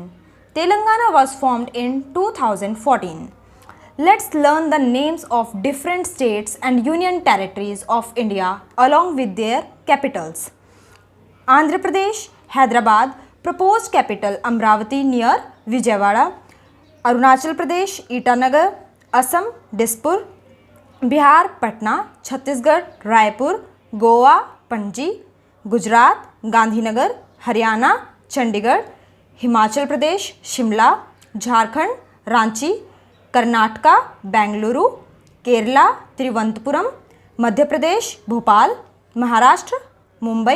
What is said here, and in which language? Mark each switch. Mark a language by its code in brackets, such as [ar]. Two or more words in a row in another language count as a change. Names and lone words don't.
[en] Telangana was formed in 2014. Let's learn the names of different states and union territories of India along with their capitals. Andhra Pradesh, Hyderabad, proposed capital Amravati near Vijayawada. Arunachal Pradesh, Itanagar. Assam, Dispur. Bihar, Patna. Chhattisgarh, Raipur. Goa, Panji. गुजरात, गांधीनगर. हरियाणा, चंडीगढ़. हिमाचल प्रदेश, शिमला. झारखंड, रांची. कर्नाटका, बेंगलुरु. केरला, तिरुवनंतपुरम. मध्य प्रदेश, भोपाल. महाराष्ट्र, मुंबई.